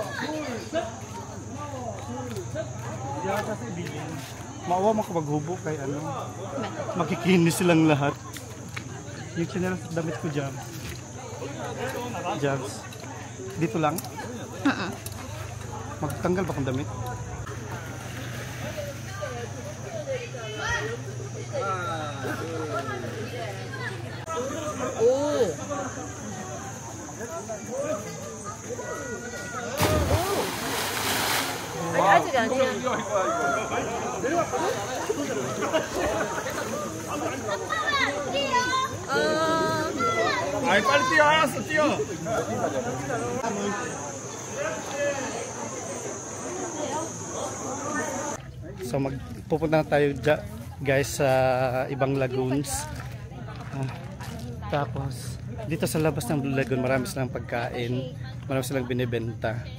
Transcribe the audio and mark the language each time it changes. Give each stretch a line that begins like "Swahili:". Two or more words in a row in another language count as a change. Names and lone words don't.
Filipino: Maawa makapaghubo kay makikinis silang lahat. Yung channel sa damit ko, Jabs. Jabs, dito lang? Magtanggal ba kung damit?
Korean: 아직 아니야. 아이 빨리 뛰어 알았어 뛰어
Filipino: So pupunta na tayo guys sa ibang lagoons. Tapos dito sa labas ng Blue Lagoon marami silang pagkain, marami silang binibenta.